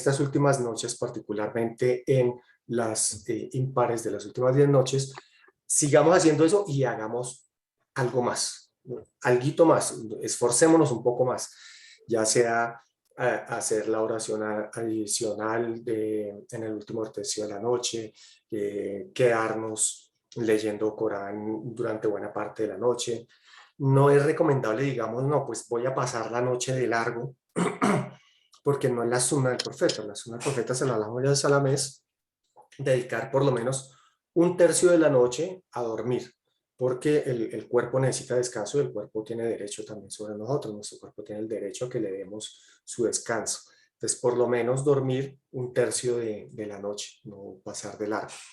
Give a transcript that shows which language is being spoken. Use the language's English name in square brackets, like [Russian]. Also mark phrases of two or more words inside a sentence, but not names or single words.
[Spanish] estas últimas noches, particularmente en las impares de las últimas 10 noches, sigamos haciendo eso y hagamos algo más, alguito más, esforcémonos un poco más, ya sea hacer la oración adicional en el último tercio de la noche, quedarnos leyendo Corán durante buena parte de la noche. No es recomendable, digamos, no, pues voy a pasar la noche de largo, porque no es la sunna del profeta. La sunna del profeta [Arabic] صلى الله عليه وسلم [Spanish] es dedicar por lo menos un tercio de la noche a dormir, porque el cuerpo necesita descanso y el cuerpo tiene derecho también sobre nosotros. Nuestro cuerpo tiene el derecho a que le demos su descanso. Entonces, por lo menos dormir un tercio de la noche, no pasar de largo.